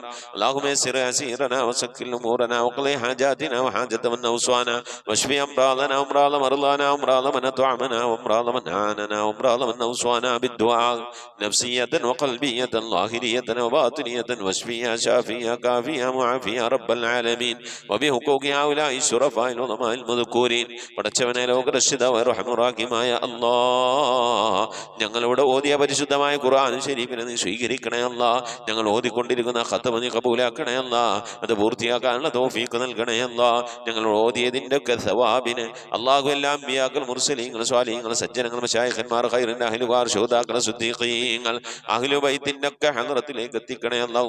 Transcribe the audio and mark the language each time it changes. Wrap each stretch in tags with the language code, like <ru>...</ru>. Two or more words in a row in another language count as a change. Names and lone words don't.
<ar>اللهم يسر أسيرنا وسكن أمورنا وقضي حاجاتنا وحاجة من أوصانا واشف أمراضنا وأمراض مرضانا وأمراض من أطعمنا وأمراض من أعاننا وأمراض من أوصانا بالدعاء نفسية وقلبية ظاهرية وباطنية واشفيا شافيا كافيا معافيا رب العالمين وبحقوق هؤلاء الشرفاء العظماء المذكورين.</ar> <ml>പടച്ചവനെ ലോകരക്ഷിതാവായ റഹ്മാനായ അല്ലാഹ്, ഞങ്ങളോട് ഓതിയ പരിശുദ്ധമായ ഖുർആൻ ശരീഫിനെ നീ സ്വീകരിക്കണേ അല്ലാഹ്. ഞങ്ങൾ ഓതിക്കൊണ്ടിരിക്കുന്ന ഖത്മ നീ കബൂലാക്കണേ അല്ലാഹ്. അത് പൂർത്തിയാക്കാനുള്ള തൗഫീഖ് നൽകണേ അല്ലാഹ്. ഞങ്ങൾ ഓതിയതിൻ്റെ ഒക്കെ സവാബിന് അല്ലാഹു എല്ലാ അമ്പിയാക്കൾ മുർസലീങ്ങൾ സ്വാലിഹീങ്ങൾ സജ്ജനങ്ങൾ മശായിഖന്മാർ ഖൈറിൻ്റെ അഹ്ലുകാർ ശുഹദാക്കൾ സിദ്ദീഖീങ്ങൾ അഹ്ലു ബൈത്തിൻ്റെ ഒക്കെ ഹദ്റത്തിലേക്ക് എത്തിക്കണേ അല്ലാഹു.</ml>